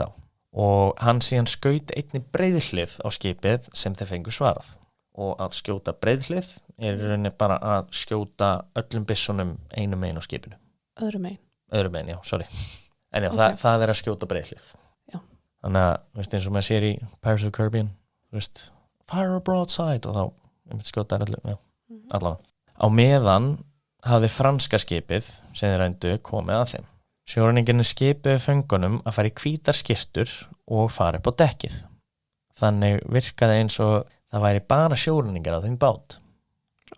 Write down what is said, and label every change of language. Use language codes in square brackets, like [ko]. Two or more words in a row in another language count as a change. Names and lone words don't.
[is] Og hann síðan skaut einni breiðhlið á skipið sem þeir fengu svarað. Og að skjóta breiðhlið í rauninni bara að skjóta öllum byssunum einum megin á skipinu. Öðrum megin, já, sorry. En já, okay. það er að skjóta breiðhlið. Já. Þannig að, veist, eins og maður sér í Pirates of the Caribbean, veist, [en] fire a broadside [is] og þá skjóta allavega. Á meðan hafði franska skipið sem þeir reyndu komið að þeim. Sjóræningjarnir skipuðu föngunum að fara í hvítar skyrtur og fara upp á dekkið. Þannig virkaði eins og það væri bara sjóræningjar á þeim bát.